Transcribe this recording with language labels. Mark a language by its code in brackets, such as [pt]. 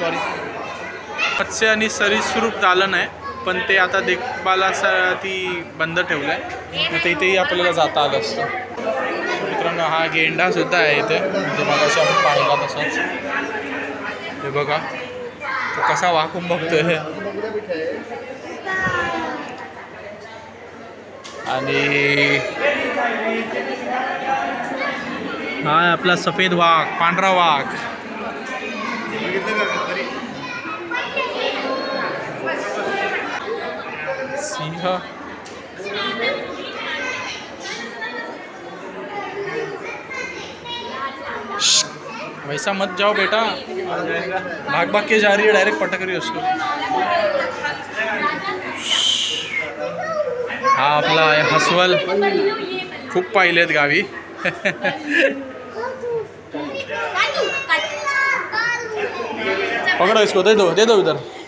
[mr] Sorry, मत्स्य आणि सरीसृप दालन आहे, पण ते आता देखभालासाठी बंद ठेवलं आहे. तर इथेही आपल्याला जाता आलं असतं. मित्रांनो, हा गेंडा सुद्धा आहे इथे, जो मगाशी आपण पाहिला तसाच. हे बघा तो कसा वाकून बघतोय. आणि हा आपला सफेद वाघ, पांढरा वाघ, सिंह, [hi] वैसा मत जाओ बेटा, भाग भाग के जा रही है, डायरेक्ट पटक रही है उसको। [mr] हा आपला आहे हसवल, खूप पाहिलेत गावी। [hi] पकड़ो इसको, दे दो उधर।